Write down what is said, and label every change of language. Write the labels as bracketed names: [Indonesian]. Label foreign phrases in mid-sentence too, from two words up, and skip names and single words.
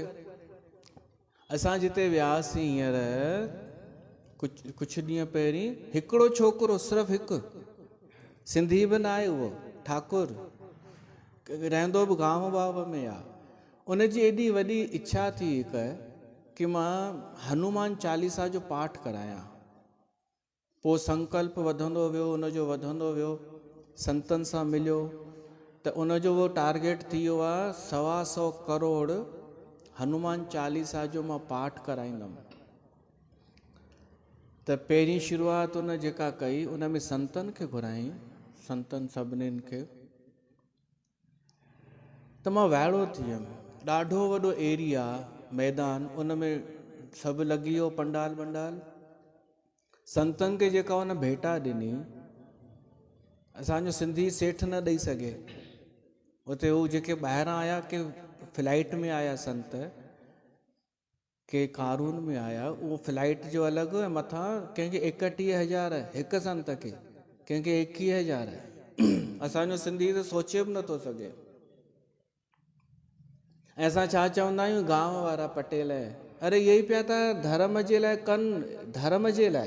[Sindhi] असां जिते वियासीं हींअर कुझु ॾींहं पहिरीं, हिकिड़ो छोकिरो, सिर्फ़ु हिकु, सिंधी बि न आहे, उहो ठाकुर, रहंदो बि गांव वाव में आहे। उनजी एॾी वॾी इच्छा थी हिकु कि मां हनुमान चालीसा जो पाठ करायां। पोइ संकल्प वधंदो वियो, उनजो वधंदो वियो, संतनि सां मिलियो त उनजो उहो टारगेट थी वियो आहे 125 करोड़ हनुमान चालीसा जो मां पाठ कराईंदुमि। त पहिरीं शुरूआत उन जेका कई, उन में संतनि खे घुराई, संतनि सभिनीनि खे। त मां वाइड़ो थी वियुमि। ॾाढो वॾो एरिया, मैदान, उन में सभु लॻी वियो, पंडाल वंडाल। संतनि खे जेका उन भेटा ॾिनी, असांजो सिंधी सेठ न ॾेई सघे। उते हू जेके ॿाहिरां आया, के फ्लाइट में आया संत, के कारून में आया, उहो फ्लाइट जो अलॻि, ऐं मथां कंहिंखे 31,000 हिकु संत खे, कंहिंखे 21,000। असांजो सिंधी त सोचे बि नथो सघे। ऐं असां छा चवंदा आहियूं, गांव वारा पटेल, अरे इहे ई पिया था धर्म जे लाइ कनि, धर्म जे लाइ।